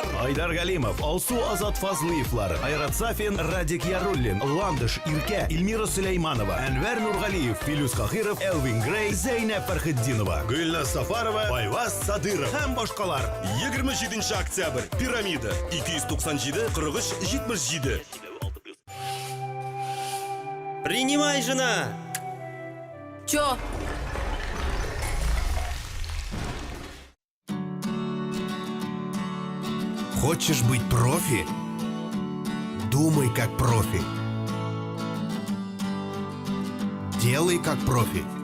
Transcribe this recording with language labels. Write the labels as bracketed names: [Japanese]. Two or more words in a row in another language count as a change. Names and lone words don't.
[Tatar] Айдар Галимов, Алсу Азат Фазлыевлар, Айрат Сафин, Радик Яруллин, Ландыш Ирке, Илмира Сулейманова, Әнвәр Нургалиев, Филюс Кахиров, Элвин Грей, Зәйнәп Фәрхетдинова, Гөлназ Сафарова, Байваз Садыров һәм башкалар. 27 октябрь. Пирамида. 297 43 77. [Russian] Принимай, жена! Чё? Хочешь быть профи? Думай как профи. Делай как профи.